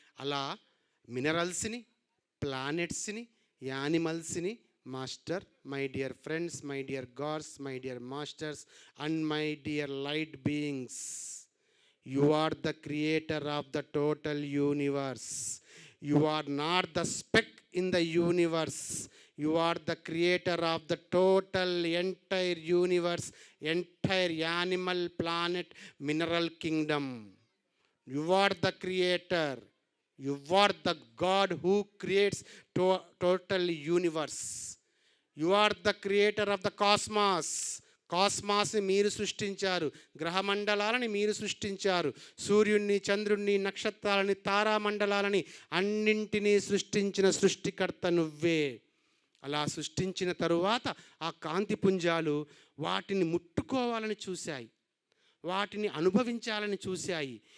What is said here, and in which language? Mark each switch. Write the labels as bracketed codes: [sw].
[te] అలా మినరల్స్ని, ప్లానెట్స్ని, యానిమల్స్ని, [en] Master, my dear friends, my dear gods, my dear masters and my dear light beings, you are the creator of the total universe. You are not the speck in the universe. You are the creator of the total entire universe, entire animal, planet, mineral kingdom. You are the creator. You are the God who creates total universe. You are the creator of the cosmos. [te] కాస్మాస్ని మీరు సృష్టించారు, గ్రహమండలాలని మీరు సృష్టించారు, సూర్యుణ్ణి, చంద్రుణ్ణి, నక్షత్రాలని, తారామండలాలని అన్నింటినీ సృష్టించిన సృష్టికర్త నువ్వే. అలా సృష్టించిన తరువాత ఆ కాంతి పుంజాలు వాటిని ముట్టుకోవాలని చూశాయి, వాటిని అనుభవించాలని చూశాయి.